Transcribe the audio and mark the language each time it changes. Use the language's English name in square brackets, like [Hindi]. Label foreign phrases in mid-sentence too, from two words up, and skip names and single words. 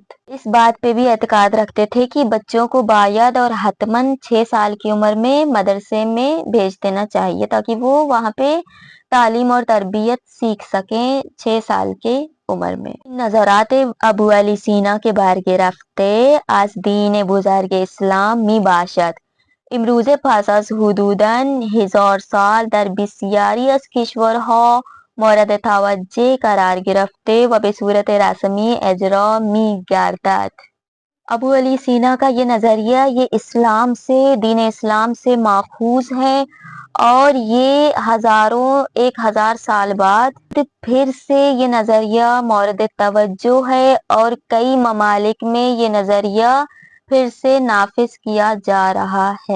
[Urdu] اس بات پہ بھی اعتقاد رکھتے تھے کہ بچوں کو بائد اور حتماً 6 سال کی عمر میں مدرسے میں بھیج دینا چاہیے تاکہ وہ وہاں پہ تعلیم اور تربیت سیکھ سکیں 6 سال کی عمر میں. [Persian] نظریات ابو علی سینا که برگرفته از دین بزرگ اسلام می باشد امروز پس از حدوداً 1000 سال در بسیاری از کشورها مورد توجه قرار گرفته و به صورت رسمی اجرا می گردد۔ [Urdu] ابو علی سینا کا یہ نظریہ یہ اسلام سے، دین اسلام سے ماخوذ ہے اور یہ 1000 سال بعد پھر سے یہ نظریہ مورد توجہ ہے اور کئی ممالک میں یہ نظریہ پھر سے نافذ کیا جا رہا ہے.